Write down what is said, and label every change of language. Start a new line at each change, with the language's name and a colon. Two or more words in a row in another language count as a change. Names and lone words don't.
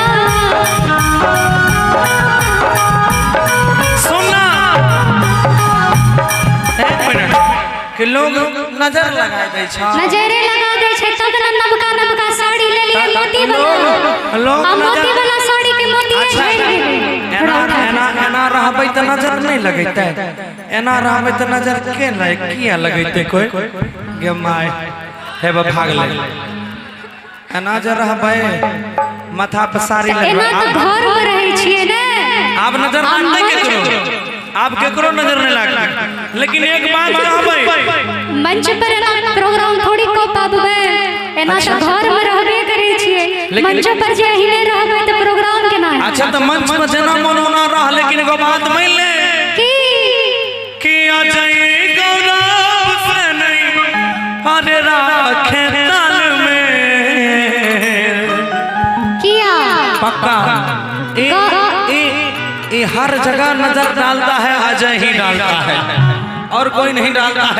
Angika: सुना एक मिनट कि लोग नजर लगा दे छै। नजरे लगा दे छै तब न नबका नबका साड़ी ले लिए मोती वाला लोग आ मोती वाला साड़ी के मोती झड़ गेलै। एना एना एना रहबै त नजर नहीं लगैते। एना रहबै त नजर के किया लगैते कोई गे माय हे बा भाग ले। एना जे रहबै माथा पे साड़ी एना लगबै तो घर में रहे छिए ने आप नजर लागतै केकरो आप केकरो नजर नहीं लागतै। लेकिन एक बात कहबै मंच पर एना प्रोग्राम थोड़ी को पाबबै एना तो घर में रहबे करे छिए मंच पर जे ही नहीं रहबै तो प्रोग्राम केना हेतै। अच्छा तो मंच पर जना मनोना रह लेकिन एगो बात मान ले कि अजय गौरव से नहीं अरे राखे ताल में किया
Hindi: पक्का ये हर जगह नजर डालता है अजय ही डालता है और कोई नहीं डालता है।